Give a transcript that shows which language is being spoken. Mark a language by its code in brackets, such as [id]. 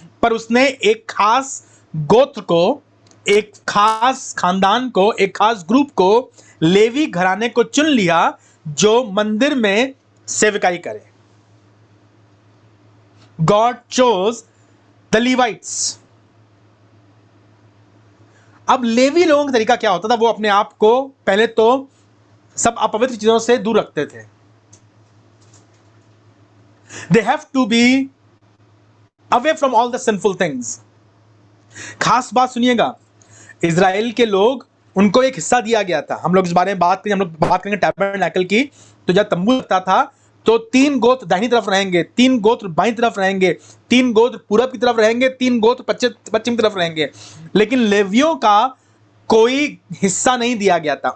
[hi] पर उसने एक खास गोत्र को, एक खास खानदान को, एक खास ग्रुप को, लेवी घराने को चुन लिया जो मंदिर में सेवकाई करे। [en] God chose the Levites. [hi] अब लेवी लोगों का तरीका क्या होता था? वो अपने आप को पहले तो सब अपवित्र चीजों से दूर रखते थे। [en] They have to be away from all the sinful things. [hi] खास बात सुनिएगा, इजराइल के लोग, उनको एक हिस्सा दिया गया था। हम लोग इस बारे में बात करेंगे, हम लोग बात करेंगे टैबरनेकल की। तो जब तंबू लगता था तो 3 गोत्र दाहिनी तरफ रहेंगे, 3 गोत्र बाईं तरफ रहेंगे, 3 गोत्र पूरब की तरफ रहेंगे, 3 गोत्र पश्चिम की तरफ रहेंगे। लेकिन लेवियों का कोई हिस्सा नहीं दिया गया था।